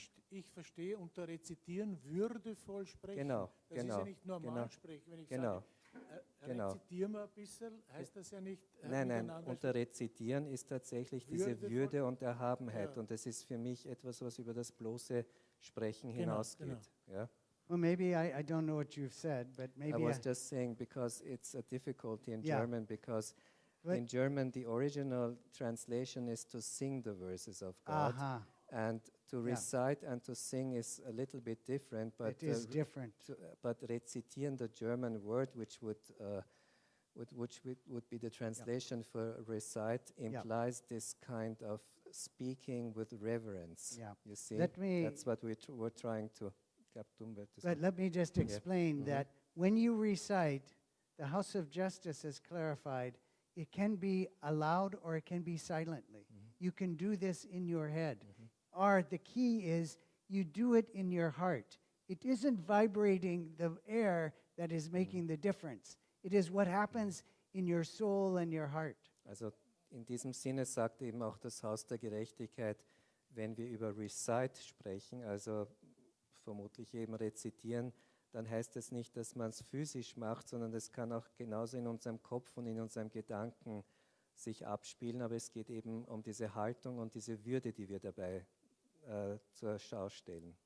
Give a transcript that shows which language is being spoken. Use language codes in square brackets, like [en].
[de] ich verstehe unter rezitieren würdevoll sprechen. Genau, das ist ja nicht normal sprechen. Wenn ich sage, rezitieren wir ein bisschen, heißt das ja nicht Nein, unter Rezitieren ist tatsächlich diese Würde und Erhabenheit und das ist für mich etwas, was über das bloße Sprechen hinausgeht. Ja? [en] Well, maybe I don't know what you've said, but maybe I was just saying because it's a difficulty in Yeah. German because But- in German the original translation is to sing the verses of God and to recite and to sing is a little bit different, but it is different. but rezitieren, the German word which would be the translation for recite implies this kind of speaking with reverence. Yeah. You see, Let me- that's what we're trying to. But let me just explain that when you recite, the House of Justice has clarified, it can be aloud or it can be silently. You can do this in your head. Or the key is you do it in your heart. It isn't vibrating the air that is making the difference. It is what happens in your soul and your heart. [de] Also in diesem Sinne sagt eben auch das Haus der Gerechtigkeit, wenn wir über [en] recite [de] sprechen, also vermutlich eben rezitieren, dann heißt es nicht, dass man es physisch macht, sondern das kann auch genauso in unserem Kopf und in unserem Gedanken sich abspielen, aber es geht eben um diese Haltung und diese Würde, die wir dabei zur Schau stellen.